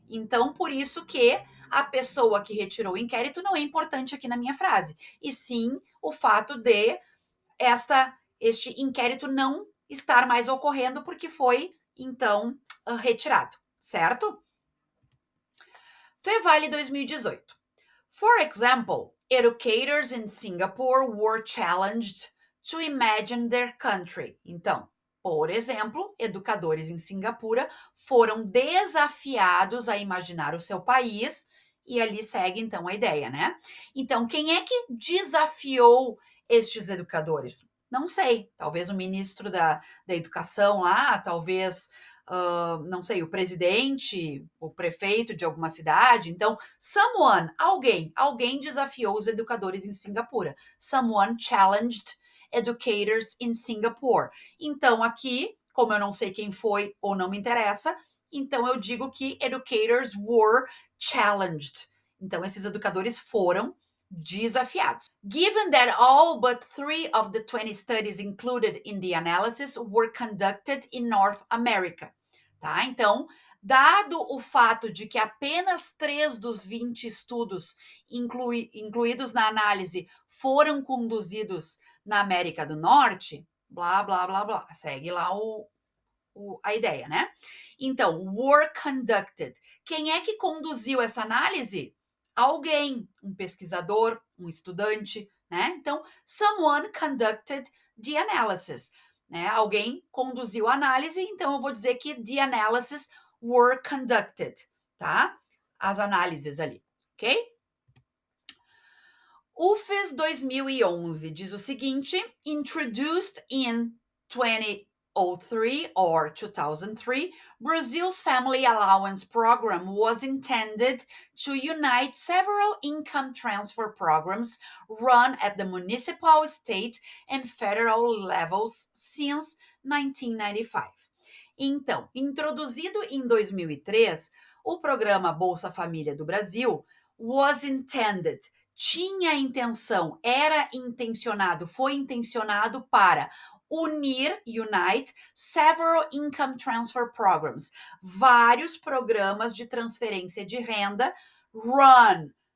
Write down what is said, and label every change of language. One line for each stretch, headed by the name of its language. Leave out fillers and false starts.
Portuguese: Então, por isso que a pessoa que retirou o inquérito não é importante aqui na minha frase, e sim o fato de este inquérito não estar mais ocorrendo porque foi, então, retirado, certo? Fevale 2018.
English: For example, educators in Singapore were challenged to imagine their country.
Portuguese: Então, por exemplo, educadores em Singapura foram desafiados a imaginar o seu país, e ali segue então a ideia, né? Então, quem é que desafiou estes educadores? Não sei, talvez o ministro da Educação lá, talvez, não sei, o presidente, o prefeito de alguma cidade. Então, alguém desafiou os educadores em Singapura.
English: Someone challenged educators in Singapore.
Portuguese: Então, aqui, como eu não sei quem foi ou não me interessa, então eu digo que
English: educators were challenged.
Portuguese: Então, esses educadores foram desafiados.
English: Given that all but 3 of the 20 studies included in the analysis were conducted in North America.
Portuguese: Tá? Então, dado o fato de que apenas 3 dos 20 estudos incluídos na análise foram conduzidos na América do Norte, blá, blá, blá, blá, segue lá a ideia, né? Então, were conducted. Quem é que conduziu essa análise? Alguém, um pesquisador, um estudante, né?
English: Então, someone conducted the analysis, né?
Portuguese: Alguém conduziu a análise, então eu vou dizer que
English: the analysis were conducted,
Portuguese: tá? As análises ali, ok?
English: UFES 2011
Portuguese: diz o seguinte:
English: introduced in 2003 or 2003, Brazil's Family Allowance Program was intended to unite several income transfer programs run at the municipal, state, and federal levels since 1995.
Portuguese: Então, introduzido em 2003, o programa Bolsa Família do Brasil
English: was intended,
Portuguese: tinha intenção, foi intencionado para
English: unite several income transfer programs,
Portuguese: vários programas de transferência de renda, run.